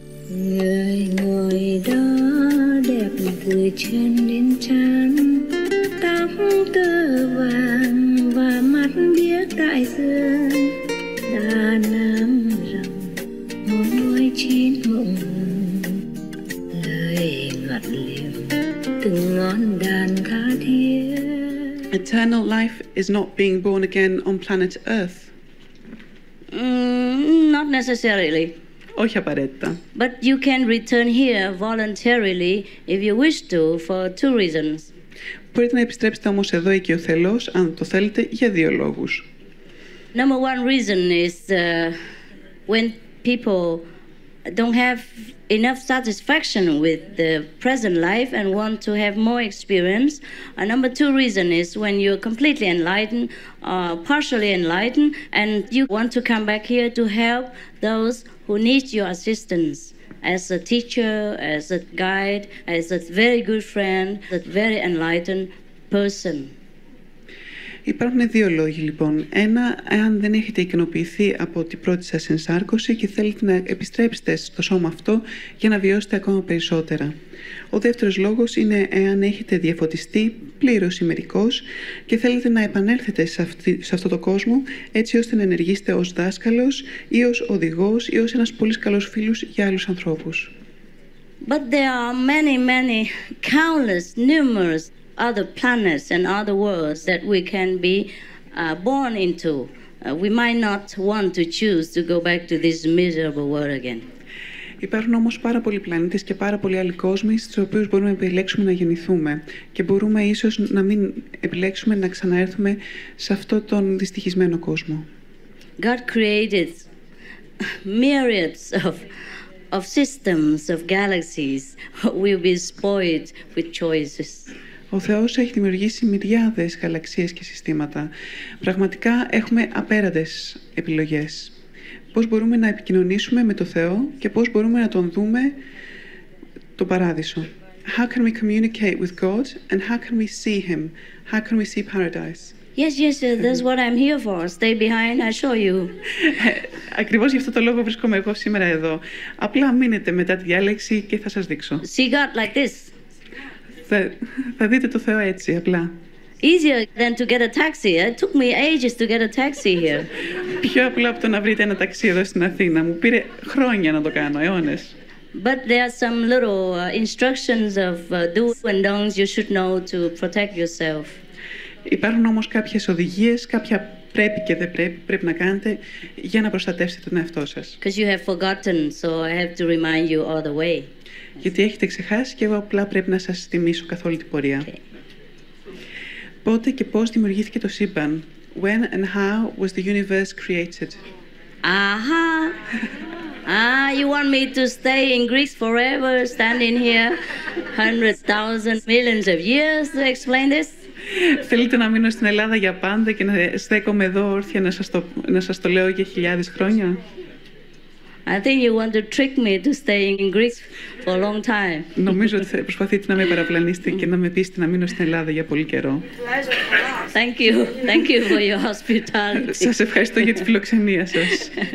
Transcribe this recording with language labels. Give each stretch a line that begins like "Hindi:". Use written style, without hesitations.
Vietnamese: Người ngồi đó đẹp từ chân đến trán, tóc tơ vàng và mắt biếc đại dương, đà nam rồng môi chín mộng hồng, lời ngọt liềm từng ngón đàn tha thiết.
English: Eternal life is not being born again on planet Earth. Not necessarily.
Greek: Όχι απαραίτητα.
English: But you can return here voluntarily if you wish to for two reasons.
Greek: Μπορείτε να επιστρέψετε όμως εδώ οικειοθελώς, αν το θέλετε, για δύο λόγους.
English: Number one reason is when people don't have enough satisfaction with the present life and want to have more experience. And number two reason is when you're completely enlightened, partially enlightened, and you want to come back here to help those who need your assistance as a teacher, as a guide, as a very good friend, a very enlightened person.
Greek: Υπάρχουν δύο λόγοι λοιπόν. Ένα, εάν δεν έχετε ικανοποιηθεί από την πρώτη σας ενσάρκωση και θέλετε να επιστρέψετε στο σώμα αυτό για να βιώσετε ακόμα περισσότερα. Ο δεύτερος λόγος είναι εάν έχετε διαφωτιστεί πλήρως ή μερικώς και θέλετε να επανέλθετε σε αυτό το κόσμο έτσι ώστε να ενεργήσετε ως δάσκαλος ή ως οδηγός ή ως ένας πολύ καλός φίλος για άλλους ανθρώπους.
English: But there are many, countless, numerous other planets and other worlds that we can be born into. We might not want to choose to go back to this miserable world again.
Greek: Υπάρχουν όμως πάρα πολλοί πλανήτες και πάρα πολλοί άλλοι κόσμοι στους οποίους μπορούμε να επιλέξουμε να γεννηθούμε και μπορούμε ίσως να μην επιλέξουμε να ξαναέρθουμε σε αυτό τον δυστυχισμένο κόσμο.
English: God created myriads of systems, of galaxies. We'll be spoiled with choices.
Greek: Ο Θεός έχει δημιουργήσει μυριάδες γαλαξίες και συστήματα. Πραγματικά έχουμε απέραντες επιλογές. Πώς μπορούμε να επικοινωνήσουμε με το Θεό και πώς μπορούμε να τον δούμε τον παράδεισο.
English: How can we communicate with God and how can we see Him? How can we see paradise? Yes, that's what I'm here for. Stay behind, I'll show you.
Greek: Ακριβώς γι' αυτό το λόγο βρίσκομαι εγώ σήμερα εδώ. Απλά μείνετε μετά τη διάλεξη και θα σας δείξω.
English: See God like this.
Greek: Θα δείτε το Θεό έτσι, απλά.
English: Easier than to get a taxi. It took me ages to get a taxi here.
Greek: Πιο απλό από το να βρείτε ένα ταξί εδώ στην Αθήνα. Μου πήρε χρόνια να το κάνω, αιώνες.
English: But there are some little instructions of do's and don'ts you should know to protect yourself.
Greek: Υπάρχουν όμως κάποιες οδηγίες, κάποια πρέπει και δεν πρέπει να κάνετε για να προστατεύσετε τον εαυτό σας.
English: Because you have forgotten, so I have to remind you all the way.
Greek: Γιατί έχετε ξεχάσει και εγώ απλά πρέπει να σας θυμίσω καθ' όλη την πορεία.
English: Okay.
Greek: Πότε και πώς δημιουργήθηκε το σύμπαν?
English: When and how was the universe created? Aha! You want me to stay in Greece forever, standing here hundreds, thousands, millions of years to explain this?
Greek: Θέλετε να μείνω στην Ελλάδα για πάντα και να στέκομαι εδώ όρθια να σας το λέω για χιλιάδες χρόνια?
English: I think you want to trick me to stay in Greece for a long time.
Greek: Νομίζω ότι θα προσπαθείτε να με παραπλανήσετε και να με πείσετε να μείνω στην Ελλάδα για πολύ καιρό.
English: Thank you for your hospitality.
Greek: Σας ευχαριστώ για τη φιλοξενία σας.